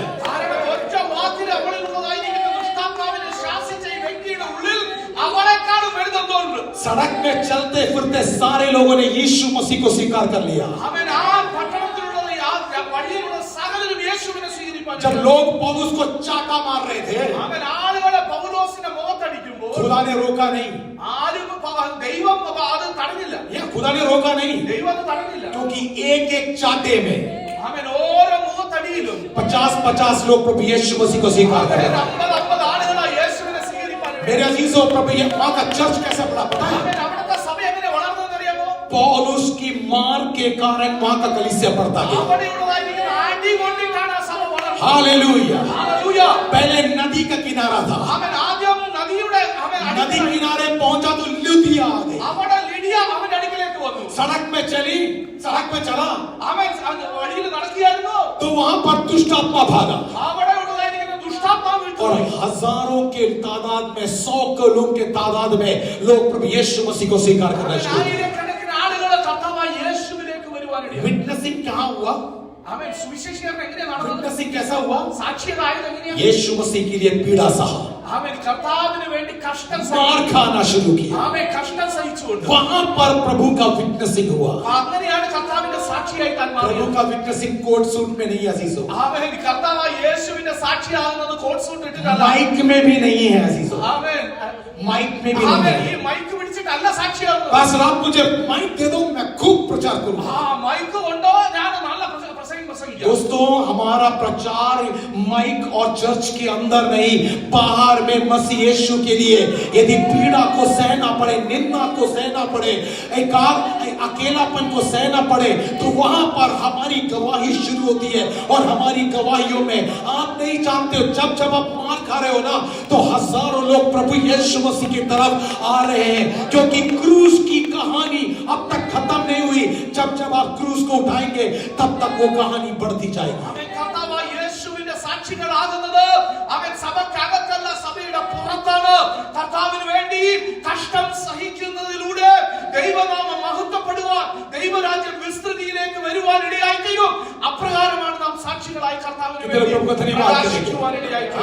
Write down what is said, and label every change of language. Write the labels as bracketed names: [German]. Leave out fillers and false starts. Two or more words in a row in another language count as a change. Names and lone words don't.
[Malayalam] ഒറ്റ വാക്കിൽ അവളിലുള്ളതായിരിക്കുന്ന ദുഷ്ടാത്മാവിനെ ശാസിച്ച ഈ വ്യക്തിയുടെ ഉള്ളിൽ അവളെക്കാളും വലുതെന്തോണ്ട്. [Hindi] सड़क में चलते फिरते सारे लोगों ने यीशु मसीह को स्वीकार कर लिया [Malayalam] അവൻ ആ പട്ടണത്തിലുള്ളത് ആ വഴിയിലുള്ള സകലരും യേശുവിനെ സ്വീകരിപ്പാൻ. [Hindi] जब लोग पौलुस को चाटा मार रहे थे [Malayalam] അവൻ ആളുകളെ പൗലോസിനെ മുഖത്തടിക്കുമ്പോൾ [Hindi] खुदा ने रोका नहीं [Malayalam] ദൈവം അത് തടഞ്ഞില്ല. [Hindi] या खुदा ने रोका नहीं [Malayalam] ദൈവം അത് തടഞ്ഞില്ല. [Hindi] क्योंकि एक एक चाटे में [Malayalam] അവൻ ഓരോ മുഖത്തടിയിലും [Hindi] 50-50 लोग प्रभु यीशु मसीह को स्वीकार कर रहे थे [Malayalam] 50 ആളുകളാണ് യേശുവിനെ സ്വീകരിപ്പാൻ. [Hindi] मेरे अजीजों प्रभु ये वहां का चर्च कैसे बढ़ा पता है [Malayalam] അവിടുത്തെ സഭ എങ്ങനെ വളർന്നതെന്ന് അറിയാമോ? [Hindi] पौलुस की मार के कारण वहां का कलीसिया बढ़ता गया [Malayalam] അവിടെയുള്ളതായിരിക്കുന്ന അടി കൊണ്ടിട്ടാണ് ആ സഭ വളർന്നത്. [Hindi] हालेलुया [Malayalam] ഹല്ലേലൂയ. [Hindi] पहले नदी का किनारा था [Malayalam] അവൻ ആദ്യം നദിയുടെ [Hindi] नदी किनारे पहुंचा तो लुदिया आ गई [Malayalam] അവിടെ ലിഡിയ അവന്റെ അടുക്കലേക്ക് വന്നു. [Hindi] सड़क में चली सड़क में चला [Malayalam] അവൻ വഴിയിൽ നടക്കുകയായിരുന്നു. [Hindi] तो वहां पर दुष्ट आत्मा भागा [Malayalam] അവിടെ ഉള്ളതായിരിക്കുന്ന ദുഷ്ടാത്മാവ് [Hindi] और [Malayalam] വിട്ടുപോയി. [Hindi] हजारों के तादाद में 100 किलो के तादाद में लोग प्रभु यीशु मसीह को स्वीकार करना शुरू किए [Malayalam] ആയിരക്കണക്കിന് ആളുകൾ കർത്താവായ യേശുവിലേക്ക് വരുവാനിടയായി. [Hindi] विटनेसिंग कहां हुआ [Malayalam] അവൻ സുവിശേഷീകരണം എങ്ങനെയാണ് നടന്നത്? [Hindi] विटनेसिंग कैसा हुआ [Malayalam] സാക്ഷ്യതായത് എങ്ങനെയാണ്? [Hindi] यीशु मसीह के लिए पीड़ा सहा [Malayalam] അവൻ കർത്താവിന് വേണ്ടി കഷ്ടം [Hindi] मार खाना शुरू किया [Malayalam] അവൻ കഷ്ടം സഹിച്ചുകൊണ്ട് [Hindi] वहां पर प्रभु का विटनेसिंग हुआ [Malayalam] അങ്ങനെയാണ് കർത്താവിന്റെ സാക്ഷിയായി താൻ [Hindi] प्रभु [Malayalam] മാറിയത്. [Hindi] का विटनेसिंग [English] coat suit [Hindi] में नहीं अजीजों [Malayalam] അവൻ കർത്താവായ യേശുവിന്റെ സാക്ഷിയാകുന്നത് [English] coat suit [Malayalam] ഇട്ടിട്ടല്ല. [Hindi] माइक में भी नहीं है अजीजों [Malayalam] അവൻ [Hindi] माइक में भी [Malayalam] അവൻ [Hindi] नहीं [Malayalam] ഈ [Hindi] है [Malayalam] മൈക്ക് പിടിച്ചിട്ടല്ല സാക്ഷിയാകുന്നത്. [Hindi] बस आप मुझे माइक दे दो मैं खूब प्रचार करूंगा [Malayalam] മൈക്ക് കൊണ്ടോ ഞാൻ നല്ല പ്രസംഗിക്കാം. [Hindi] दोस्तों हमारा प्रचार माइक और चर्च के अंदर नहीं बाहर में मसीह यीशु के लिए यदि पीड़ा को सहना पड़े निंदा को सहना पड़े अकेलापन को सहना पड़े तो वहां पर हमारी गवाही शुरू होती है और हमारी गवाहियों में आप नहीं जानते हो जब जब आप मार खा रहे हो ना तो हजारों लोग प्रभु यीशु मसीह की तरफ आ रहे हैं क्योंकि क्रूस की कहानी अब तक खत्म नहीं हुई जब जब आप क्रूस को उठाएंगे तब तक वो कहानी बढ़ती जाएगी [Malayalam] അവൻ കർത്താവായ യേശുവിന്റെ സാക്ഷികളാകുന്നത് അവൻ സഭയ്ക്കകത്തല്ല സഭയുടെ പുറത്താണ്. കർത്താവിന് വേണ്ടി കഷ്ടം സഹിക്കുന്നതിലൂടെ ദൈവനാമം മഹത്വപ്പെടുവാൻ ദൈവരാജ്യം വിസ്തൃതിയിലേക്ക് വരുവാൻ ഇടയായിത്തീരും. അപ്രകാരമാണ് നാം സാക്ഷികളായി കർത്താവിന് വേണ്ടി പ്രകാശിക്കുവാൻ ഇടയായിത്തീരും.